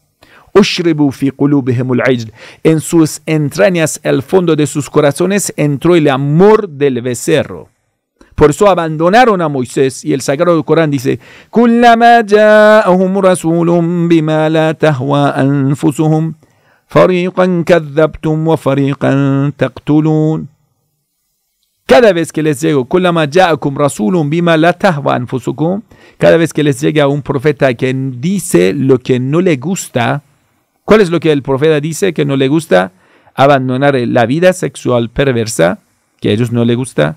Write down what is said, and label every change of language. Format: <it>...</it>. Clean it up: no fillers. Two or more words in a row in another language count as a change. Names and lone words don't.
<es>En sus entrañas, al fondo de sus corazones, entró el amor del becerro. Por eso abandonaron a Moisés, y el Sagrado Corán dice:</es> <ar>"كلما جاءهم رسول بما لا تهوى أنفسهم فريقا كذبتم وفريقا تقتلون."</ar> <es>Cada vez que les llego, cada vez que les llega un profeta que dice lo que no le gusta, ¿cuál es lo que el profeta dice que no le gusta? Abandonar la vida sexual perversa, que a ellos no les gusta.</es>